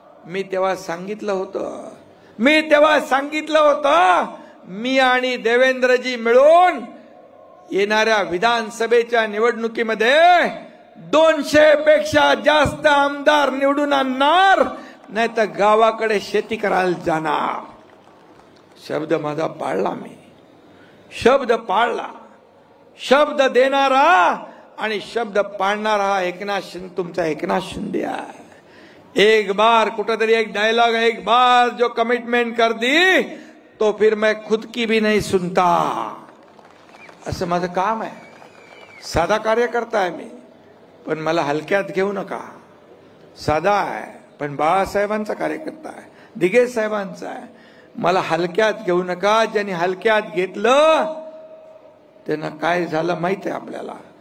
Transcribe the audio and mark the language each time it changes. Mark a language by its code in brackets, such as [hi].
[mr] मी तेव्हा सांगितलं होतं मी आणि देवेंद्रजी मिळून येणाऱ्या विधानसभेच्या निवडणुकीमध्ये 200 पेक्षा जास्त आमदार निवडून आणणार, नाही तर गावाकडे शेती करायला जाणार. शब्द माझा पाळला. मी शब्द पाळला. शब्द देणारा आणि शब्द पाळणारा तुमचा एकनाथ शिंदे आहे. [hi] एक बार कुठेतरी एक डायलॉग है, एक बार जो कमिटमेंट कर दी तो फिर मैं खुद की भी नहीं सुनता. [mr] असं माझं काम आहे. साधा कार्यकर्ता आहे मी, पण मला हलक्यात घेऊ नका. साधा आहे पण बाळासाहेबांचा कार्यकर्ता आहे, दिघे साहेबांचा आहे. मला हलक्यात घेऊ नका. ज्यांनी हलक्यात घेतलं त्यांना काय झालं माहित आहे आपल्याला.